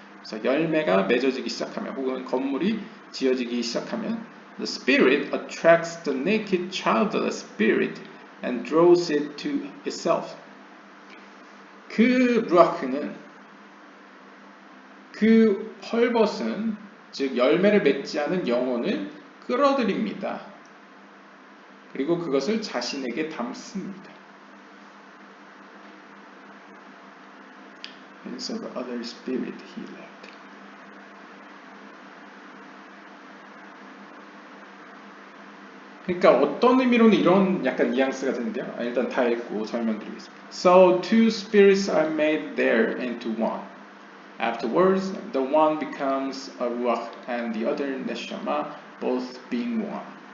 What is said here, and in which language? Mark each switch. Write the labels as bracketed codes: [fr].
[ko] 그래서 열매가 맺어지기 시작하면 혹은 건물이 지어지기 시작하면 [en] The Spirit attracts the naked childless spirit and draws it to itself. [ko] 그 루아크는 그 헐벗은 즉 열매를 맺지 않은 영혼을 끌어들입니다. 그리고 그것을 자신에게 담습니다. [en] And so the other spirit he left. [ko] 그러니까 어떤 의미로는 이런 약간 뉘앙스가 드는데요. 일단 다 읽고 설명드리겠습니다. [en] So two spirits are made there into one. Afterwards, the one becomes a ruach and the other neshama, both being one.